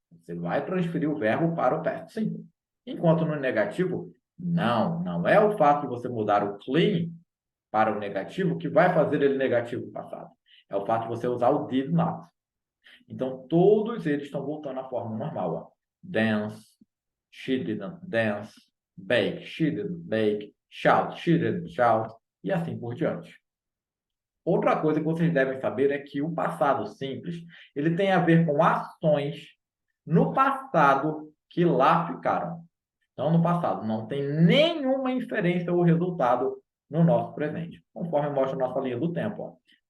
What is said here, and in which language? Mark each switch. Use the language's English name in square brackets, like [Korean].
[Portuguese] Você vai transferir o verbo para o past simple. Enquanto no negativo, não é o fato de você mudar o clean para o negativo que vai fazer ele negativo no passado. É o fato de você usar o did not. Então, todos eles estão voltando à forma normal, ó. [English] Dance, she didn't dance, bake, she didn't bake, shout, she didn't shout, [Portuguese] e assim por diante. Outra coisa que vocês devem saber é que o passado simples, ele tem a ver com ações no passado que lá ficaram. Então, no passado, não tem nenhuma inferência ou resultado no nosso presente, conforme mostra a nossa linha do tempo. Ó.